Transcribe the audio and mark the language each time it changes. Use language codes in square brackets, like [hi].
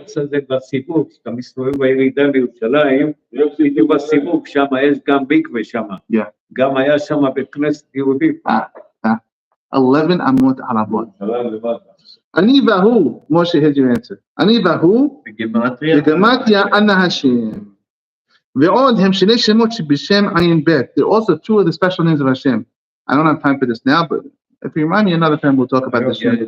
[he] זה בסיבוב, כשאתה מסתובב בירידה לירושלים, בסיבוב, שם יש גם מקווה שם. גם היה שם בית כנסת יהודית. 11 אמות ערבות. אני והוא, [en] Moshe, here's your answer. [he] אני והוא, בגמטריה אנא השם. ועוד הם שני שמות שבשם עין בית. [en] There are also 2 of the special names of Hashem. I don't have time for this now, but if you remind me another time, we'll talk about this.